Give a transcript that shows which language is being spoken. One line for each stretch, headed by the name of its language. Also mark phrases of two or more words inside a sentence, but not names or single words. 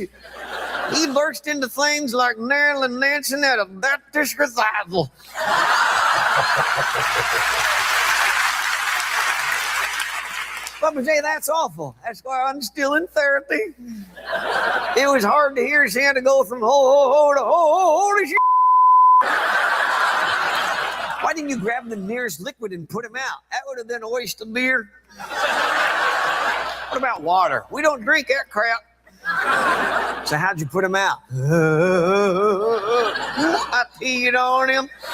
English: He burst into flames like Marilyn Manson at a Baptist revival. Bubba J, that's awful. That's why I'm still in therapy. It was hard to hear Santa go from ho, ho, ho to ho, ho, ho to shit. Why didn't you grab the nearest liquid and put him out? That would have been a waste of beer. What about water? We don't drink that crap. So how'd you put him out? I peed on him.